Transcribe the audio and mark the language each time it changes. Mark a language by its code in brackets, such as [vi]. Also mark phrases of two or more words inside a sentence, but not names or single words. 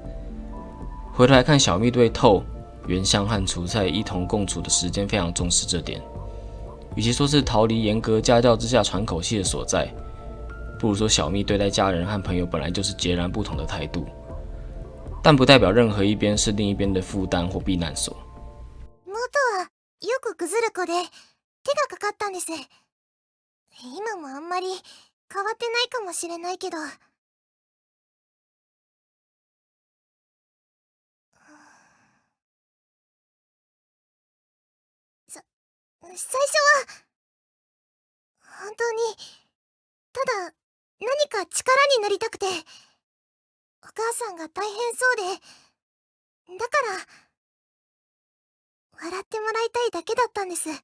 [zh] 回头来看，小蜜对透、原香和楚菜一同共处的时间非常重视这点。与其说是逃离严格家教之下喘口气的所在，不如说小蜜对待家人和朋友本来就是截然不同的态度，但不代表任何一边是另一边的負担或避難所。 [ja] 元はよくぐずる子で手がかかったんです。今もあんまり変わってないかもしれないけど。最初は本当にただ何か力になりたくて、お母さんが大変そうで、だから笑ってもらいたいだけだったんです。